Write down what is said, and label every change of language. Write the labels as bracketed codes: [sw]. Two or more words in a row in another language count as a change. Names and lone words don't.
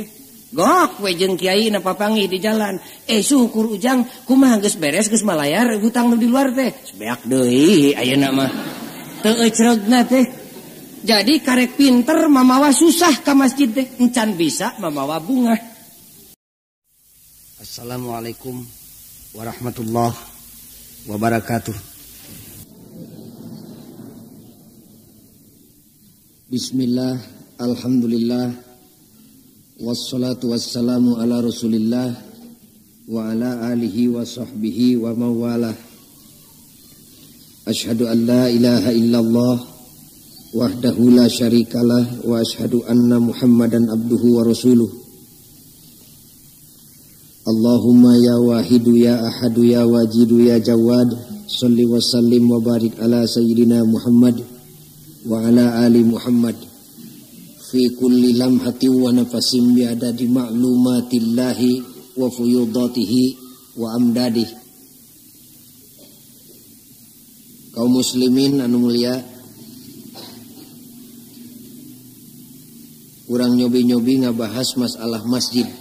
[su] Gok we jeung kiai na papanggih di jalan. Syukur ujang kumaha geus beres geus malayar hutang nu di luar teh. Beak deui ayeuna mah. Teu ecregna teh. Jadi karek pinter mamawa susah ka masjid teh, encan bisa mamawa bunga. [ar] السلام عليكم ورحمة الله وبركاته. بسم الله، الحمد لله، والصلاة والسلام على رسول الله، وعلى آله وصحبه ومن والاه. أشهد أن لا إله إلا الله وحده لا شريك له وأشهد أن محمدا عبده ورسوله. اللهم يا واحد يا أحد يا واجد يا جواد صل وسلم وبارك على سيدنا محمد وعلى آل محمد في كل لمحة ونفس بعدد معلومات الله وفيوضاته وأمداده. [su] Kaum muslimin anu mulia, urang nyobi-nyobi ngabahas masalah masjid.